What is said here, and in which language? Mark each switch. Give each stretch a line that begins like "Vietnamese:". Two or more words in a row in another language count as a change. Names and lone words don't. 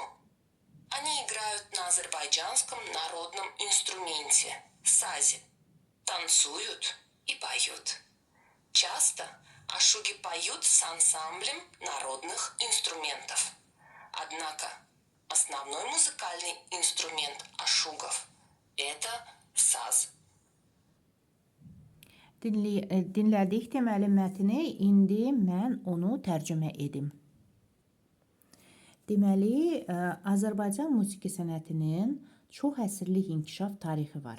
Russian: Они играют на азербайджанском народном инструменте – сазе, танцуют и поют. Часто ашуги поют с ансамблем народных инструментов. Однако основной музыкальный инструмент ашугов – это saz.
Azerbaijani: Dinlədik deməli mətni, indi mən onu tərcümə edim. Deməli, Azərbaycan musiqi sənətinin çox əsrlik inkişaf tarixi var.